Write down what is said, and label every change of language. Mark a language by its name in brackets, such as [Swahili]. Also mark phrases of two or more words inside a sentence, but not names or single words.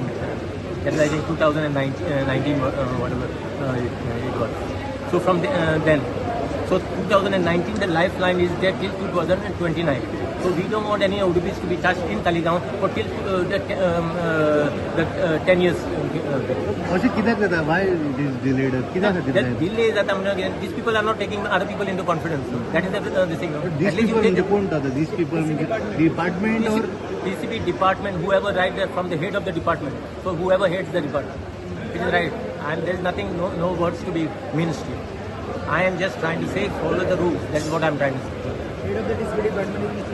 [English] That is, I think, 2019, whatever it was. So from then, so 2019, the lifeline is there till 2029. So we don't want any ODPs to be touched in Talegaon for till the 10 years. [Konkani] अशें कित्याक जाता? [English] Why it is delayed? [Konkani] कित्याक खातीर [English] That [Konkani] जालें? [English] delay is that these people are not taking other people into confidence. That is the thing. These At least people you [Konkani] म्हणजे [English] take [Konkani] कोण जाता? [English] These people म्हणजे department or DCP department, whoever right there from the head of the department. So whoever heads the department, it is right. And there is nothing, no words to be ministry. I am just trying to say follow the rules. That is what I am trying to say. Head of the DCP department is Mr.